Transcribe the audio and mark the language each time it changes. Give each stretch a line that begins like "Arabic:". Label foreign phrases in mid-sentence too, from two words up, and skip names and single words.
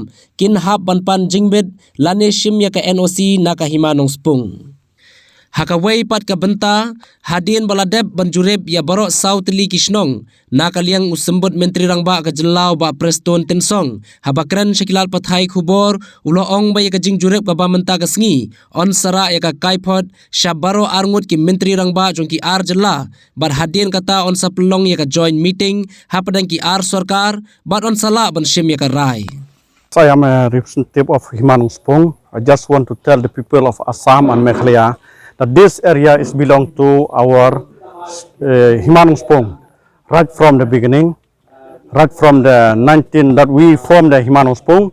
Khasi: kin hap banpan jingbet lani shim ya ka NOC na kahima nong spung Hakaway pat ka benta hadin baladeb banjureb ya barok South Li Kisnong na kaliang usembut Menteri Rangba ka Jelau ba Preston Tensong habakran syakilal pathai khubor ulo ong ba ya ka jingjureb ka ba menta ka sngi on sara ya ka kaipot syabaro arngut ki Menteri Rangba jong ki ar jela bar hadin kata on sa pelong ya ka
English: joint meeting
Khasi: hapadang ki ar sarkar bar on sala ban shim ya ka rai
English: I am a representative of Himanung Spung. I just want to tell the people of Assam and Meghalaya that this area is belong to our Himanung Spung right from the beginning, right from the 19 that we formed the Himanung Spung.